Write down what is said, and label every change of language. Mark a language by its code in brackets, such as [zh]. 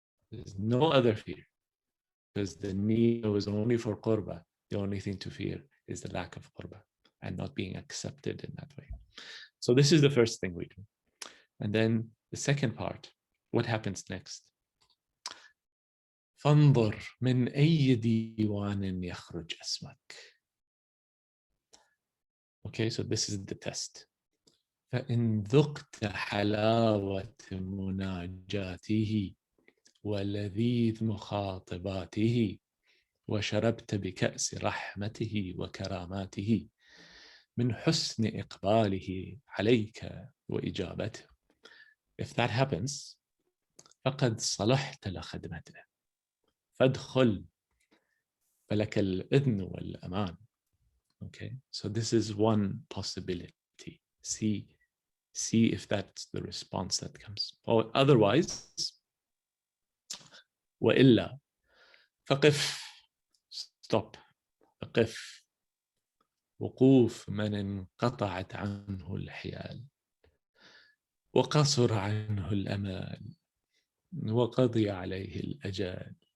[en] There's no other fear, because the need was only for qurba. The only thing to fear is the lack of qurba and not being accepted in that way. So this is the first thing we do. And then the second part, what happens next? [ar] فانظر من أي ديوان يخرج اسمك. [en] Okay, so this is the test. [ar] فإن ذقت حلاوة مناجاته ولذيذ مخاطباته وشربت بكأس رحمته وكراماته من حسن إقباله عليك وإجابته. [en] If that happens, [ar] فقد صلحت لخدمته. فادخل فلك الإذن والأمان. [en] Okay, so this is one possibility. See if that's the response that comes. Or otherwise, [ar] وإلا فقف, [en] stop, [ar] فقف, وقوف من انقطعت عنه الحيال وقصر عنه الأمال وقضي عليه الأجال.